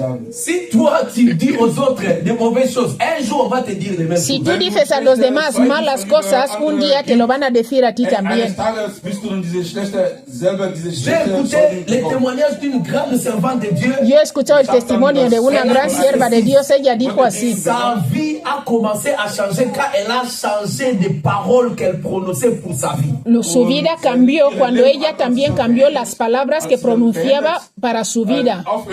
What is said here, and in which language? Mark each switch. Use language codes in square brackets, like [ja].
[fr] Si toi tu dis aux autres de mauvaises choses, un jour on va te dire les mêmes choses. [es] Si tú dices a los demás malas cosas, un día te lo van a decir a ti también. [fr] J'ai écouté les témoignages d'une grande servante de Dieu. [es] Yo he escuchado el testimonio de una gran sierva de Dios. Ella dijo así. [fr] Sa vie a commencé à changer quand elle a changé des paroles qu'elle prononçait pour sa vie. [es] Su vida cambió cuando ella también cambió las palabras que pronunciaba para su vida.